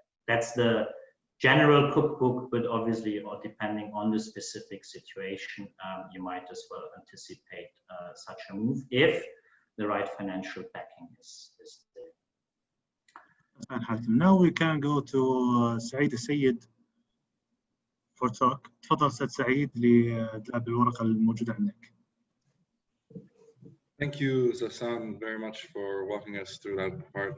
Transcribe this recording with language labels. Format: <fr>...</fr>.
<en>That's the general cookbook, but obviously, or depending on the specific situation, you might as well anticipate such a move if the right financial backing is there. Now we can go to Saeed Elsayed for talk.</en> <ar>تفضل أستاذ سعيد لإدلاب الورقة الموجودة عندك.</ar> <en>Thank you, Sassan, very much for walking us through that part.</en>